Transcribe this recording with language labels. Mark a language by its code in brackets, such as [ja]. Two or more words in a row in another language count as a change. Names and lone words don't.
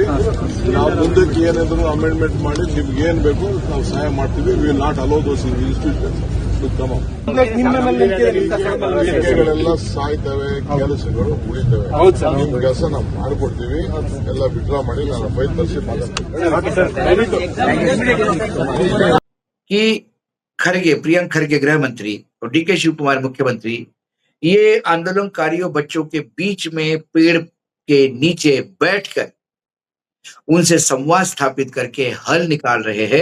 [kn] ನಾವು ಮುಂದಕ್ಕೆ ಏನಾದ್ರು ಅಮೆಂಡ್ಮೆಂಟ್ ಮಾಡಿ ನಿಮ್ಗೆ ಏನ್ ಬೇಕು ನಾವು ಸಹಾಯ ಮಾಡ್ತೀವಿ. [en] We will not allow those institution to come up. [kn] ಕೆಲಸಗಳೆಲ್ಲ ಸಾಯ್ತವೆ, ಕೆಲಸಗಳು ಉಳಿತವೆ. ನಿಮ್ ಕೆಲಸ ನಾವು ಮಾಡಿಕೊಡ್ತೀವಿ. ಎಲ್ಲ ವಿಡ್ರಾ ಮಾಡಿ ನಾನು ಫೈಲ್ ತರಿಸಿ [hi] कि खरगे, प्रियंक खरगे गृह मंत्री और डीके शिव कुमार मुख्यमंत्री, ये आंदोलनकारियों बच्चों के बीच में पेड़ के नीचे बैठकर उनसे संवाद स्थापित करके हल निकाल रहे हैं।